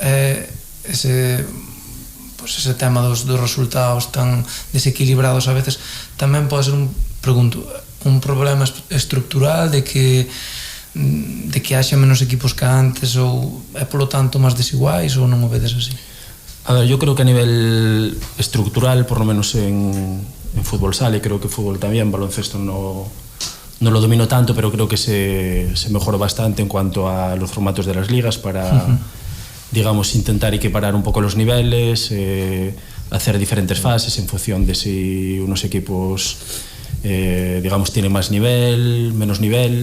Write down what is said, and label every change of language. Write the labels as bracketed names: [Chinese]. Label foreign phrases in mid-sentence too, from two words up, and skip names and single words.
[Galician] Ese tema dos resultados tan desequilibrados a veces tamén pode ser un problema estructural de que haxa menos equipos que antes ou é polo tanto máis desiguais ou non o vedes así? [Spanish] A ver, yo creo que a nivel estructural, por lo menos en fútbol sala, y creo que fútbol también, baloncesto no lo domino tanto, pero creo que se mejoró bastante en cuanto a los formatos de las ligas para, digamos, intentar equiparar un poco los niveles, hacer diferentes fases en función de si unos equipos, digamos, tienen más nivel, menos nivel.